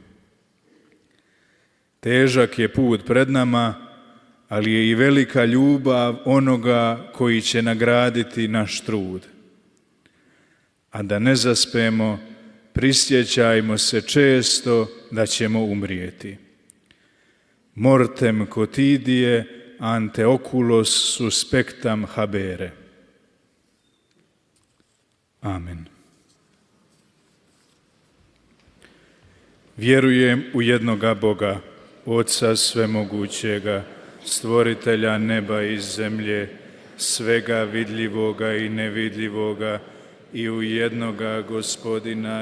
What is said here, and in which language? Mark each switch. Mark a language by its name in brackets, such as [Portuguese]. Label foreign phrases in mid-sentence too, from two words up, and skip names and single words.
[Croatian] Težak je put pred nama, ali je i velika ljubav onoga koji će nagraditi naš trud. A da ne zaspemo, prisjećajmo se često da ćemo umrijeti. [Latin] Mortem quotidie ante oculos suspectam habere. [Croatian] Amen. Vjerujem u jednoga Boga, Oca svemogućega, stvoritelja neba i zemlje, svega vidljivoga i nevidljivoga, i u jednoga Gospodina